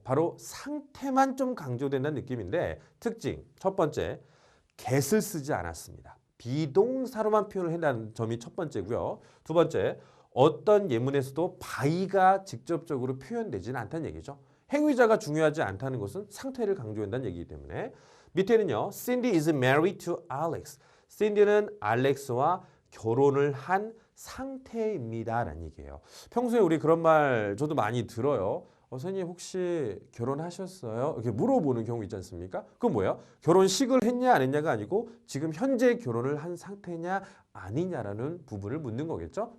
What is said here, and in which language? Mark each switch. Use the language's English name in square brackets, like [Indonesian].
[Korean] 바로 상태만 좀 강조된다는 느낌인데 특징 첫 번째 get을 쓰지 않았습니다. 비동사로만 표현을 한다는 점이 첫 번째고요. 두 번째 어떤 예문에서도 by가 직접적으로 표현되지는 않다는 얘기죠. 행위자가 중요하지 않다는 것은 상태를 강조한다는 얘기이기 때문에 밑에는요. [English] Cindy is married to Alex. [Korean] Cindy는 알렉스와 결혼을 한 상태입니다. 라는 얘기예요. 평소에 우리 그런 말 저도 많이 들어요. 선생님 혹시 결혼하셨어요? 이렇게 물어보는 경우 있지 않습니까? 그건 뭐예요? 결혼식을 했냐 안 했냐가 아니고 지금 현재 결혼을 한 상태냐 아니냐라는 부분을 묻는 거겠죠.